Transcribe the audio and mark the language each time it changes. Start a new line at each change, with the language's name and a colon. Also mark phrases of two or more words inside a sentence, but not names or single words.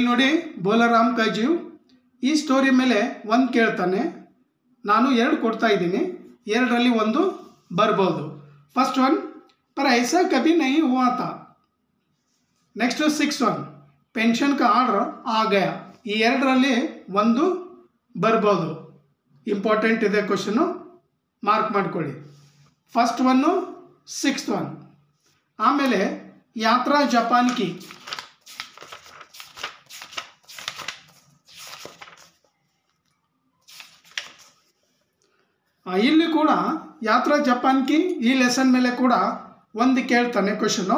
Kannada: ನೋಡಿ ಬೋಲಾರಾಮ್ ಕಾ ಜೀವ್ ಈ ಸ್ಟೋರಿ ಮೇಲೆ ಒಂದು ಕೇಳ್ತಾನೆ. ನಾನು 2 ಕೊಡ್ತಾ ಇದ್ದೀನಿ, 2ರಲ್ಲಿ ಒಂದು ಬರ್ಬೋದು.
English: first one,
Hindi: पर ऐसा कभी नहीं हुआ था.
English: next 6 one,
Hindi: पेंशन का आर्डर आ गया.
Kannada: ಈ 2ರಲ್ಲಿ ಒಂದು ಬರ್ಬೋದು. ಇಂಪಾರ್ಟೆಂಟ್ ಇದೆ ಕ್ವಶನು, ಮಾರ್ಕ್ ಮಾಡ್ಕೊಳ್ಳಿ.
English: first 1, 6th one.
Kannada: ಆಮೇಲೆ ಯಾತ್ರಾ ಜಪಾನ್ ಕಿ. ಇಲ್ಲಿ ಕೂಡ ಯಾತ್ರಾ ಜಪಾನ್ ಕಿ ಈ ಲೆಸನ್ ಮೇಲೆ ಕೂಡ ಒಂದು ಕೇಳ್ತಾನೆ ಕ್ವಶನು.